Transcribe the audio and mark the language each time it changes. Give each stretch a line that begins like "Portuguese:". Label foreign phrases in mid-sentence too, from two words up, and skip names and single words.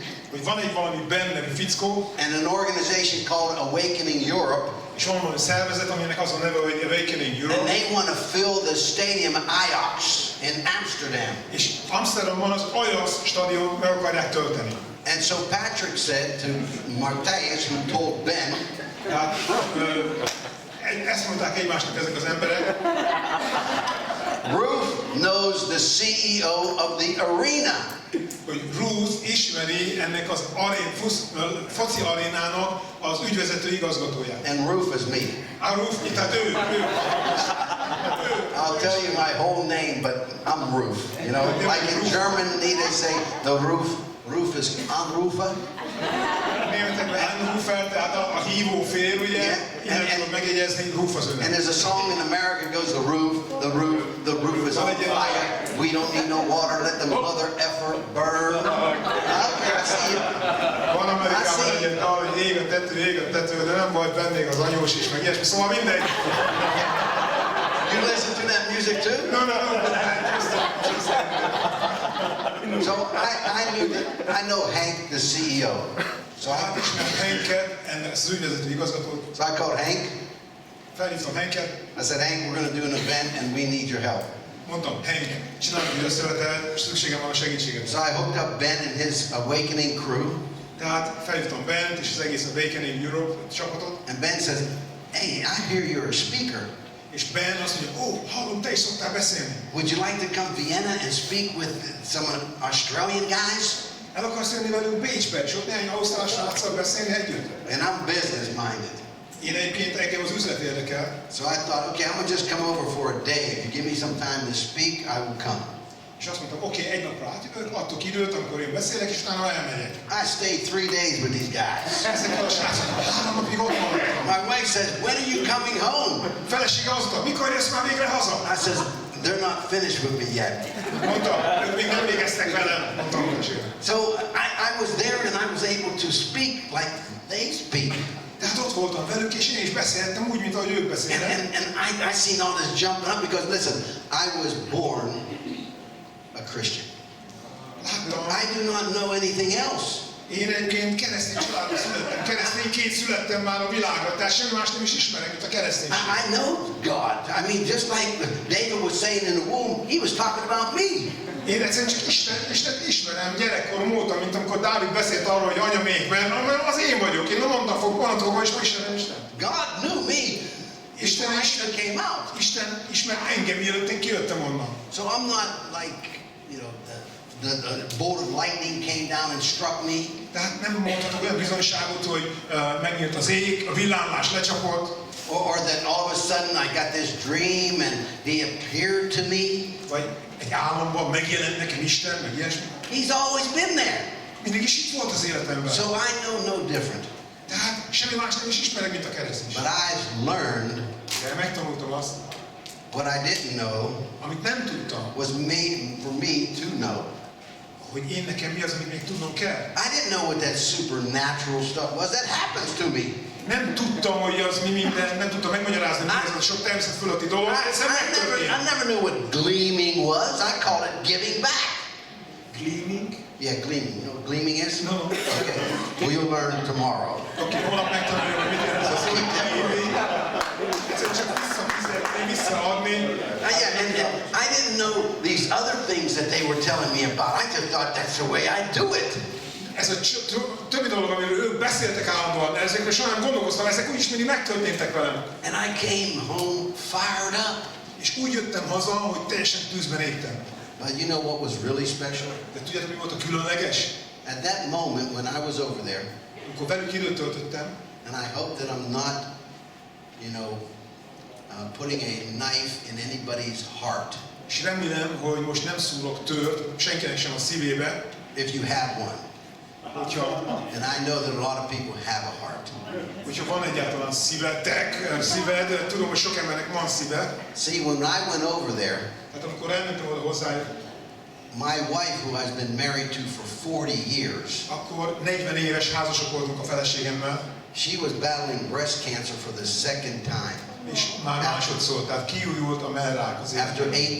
Hungarian: hogy van egy valami Ben nevű fickó,
English: and an organization called Awakening Europe,
Hungarian: és van valami szervezet, aminek az a neve, hogy Awakening Europe,
English: and they want to fill the stadium Ajax in Amsterdam.
Hungarian: és Amsterdamban az Ajax stadion meg akarják tölteni.
English: And so Patrick said to Martejus, who told Ben,
Hungarian: Tehát, ezt mondták egymásnak ezek az emberek.
English: Ruth knows the CEO of the arena.
Hungarian: Hogy Ruth ismeri ennek az foci arénának az ügyvezető igazgatóját.
English: And Ruth is me.
Hungarian: A Ruth, tehát ő.
English: I'll tell you my whole name, but I'm Ruth. You know, like in Germany they say the roof is Anrufer.
Hungarian: Németekben Anrufer, tehát a hívó fél, ugye? Innen tudod megjegyezni, Ruf az önek.
English: And there's a song in America that goes, the roof is on fire. We we don't need no water, let the mother effer burn. Okay, I see you.
Hungarian: Van Amerikában egy ilyen dal, hogy ég a tető, de nem volt benne még az anyós is, meg ilyesmi, szóval mindegy.
English: You listen to that music too? No. So I know Hank, the CEO. So
Hungarian: Hát ismerem Hanket, ennek az ügyvezető igazgatót.
English: So I called Hank.
Hungarian: Felhívtam Hanket.
English: I said, Hank, we're going to do an event and we need your help.
Hungarian: Mondtam, Hank, csinálunk egy összevetet, és szükségem van a segítséget.
English: So I hooked up Ben and his Awakening crew.
Hungarian: Tehát felhívtam Bent és az egész Awakening Europe csapatot.
English: And Ben says, hey, I hear you're a speaker.
Hungarian: És Ben azt mondja, hallom, te is szoktál beszélni.
English: Would you like to come Vienna and speak with some Australian guys?
Hungarian: El akarsz jönni velünk Bécsbe, és ott néhány ausztrál sráccal beszélni együtt?
English: And I'm business minded.
Hungarian: Én egyébként engem az üzlet érdekel.
English: So I thought, okay, I'm going to just come over for a day. If you give me some time to speak, I will come.
Hungarian: És azt mondtam, oké, egy napra átjövök, adtok időt, amikor én beszélek, és utána elmegyek.
English: I stayed 3 days with these guys.
Hungarian: Ezekkel a srácokkal 3 napig ott maradtam.
English: My wife says, when are you coming home?
Hungarian: Felesége azt mondta, mikor jössz már végre haza?
English: I says, they're not finished with me yet.
Hungarian: Mondta, ők még nem végeztek velem, mondtam felesége.
English: So I was there and I was able to speak like they speak.
Hungarian: Tehát ott voltam velük, és én is beszéltem úgy, mint ahogy ők beszélnek.
English: And I seen all this jumping up because listen, I was born a Christian. I do not know anything else.
Hungarian: Én egyébként keresztény családba születtem, keresztényként születtem már a világra, tehát semmi más nem is ismerek, mint a kereszténység.
English: I know God. I mean, just like David was saying in the womb, he was talking about me.
Hungarian: Én egyszerűen csak Istent ismerem gyerekkorom óta, mint amikor Dávid beszélt arról, hogy anyamékben, mert az én vagyok, én nem mondtam fog, onnantól is ismerem Istent.
English: God knew me before I even came out.
Hungarian: Isten ismert engem, mielőtt én kijöttem onnan.
English: So I'm not like, you know, the bolt of lightning came down and struck me.
Hungarian: Tehát nem mondhatok olyan bizonyságot, hogy megnyílt az ég, a villámlás lecsapott.
English: Or that all of a sudden I got this dream and he appeared to me.
Hungarian: Vagy egy álomban megjelent nekem Isten, meg ilyesmi.
English: He's always been there.
Hungarian: Mindig is itt volt az életemben.
English: So I know no different.
Hungarian: Tehát semmi más nem is ismerek, mint a kereszténység.
English: But I've learned
Hungarian: De megtanultam azt,
English: what I didn't know
Hungarian: amit nem tudtam,
English: was made for me to know.
Hungarian: hogy én nekem mi az, amit még tudnom kell.
English: I didn't know what that supernatural stuff was. That happens to me.
Hungarian: Nem tudtam, hogy az mi minden, nem tudtam megmagyarázni, hogy ez a sok természet fölötti dolog.
English: I never knew what gleaming was. I call it giving back. Gleaming? Yeah, gleaming. You know what gleaming is? No. Okay. Well, you'll learn tomorrow.
Hungarian: Oké, holnap megtanuljuk, hogy mit jelent ez a szó. Egyszerűen csak visszaadni.
English: Yeah, and I didn't know these other things that they were telling me about. I just thought that's the way I do it.
Hungarian: Ez a többi dolog, amiről ők beszéltek állandóan, de ezekről soha nem gondolkoztam, ezek úgyis mindig megtörténtek velem.
English: And I came home fired up.
Hungarian: És úgy jöttem haza, hogy teljesen tűzben égtem.
English: But you know what was really special?
Hungarian: De tudjátok, mi volt a különleges?
English: At that moment when I was over there,
Hungarian: Amikor velük időt töltöttem,
English: and I hope that I'm not, you know, putting a knife in anybody's heart.
Hungarian: és remélem, hogy most nem szúrok tört senkinek sem a szívébe,
English: If you have one,
Hungarian: hogyha,
English: and I know that a lot of people have a heart.
Hungarian: hogyha van egyáltalán szíved, tudom, hogy sok embernek van szíve.
English: See, when I went over there,
Hungarian: Hát amikor elmentem oda hozzájuk,
English: my wife, who I've been married to for 40 years,
Hungarian: akkor 40 éves házasok voltunk a feleségemmel,
English: she was battling breast cancer for the second time
Hungarian: és már másodszor, tehát kiújult a mellrák az
English: after
Hungarian: életben.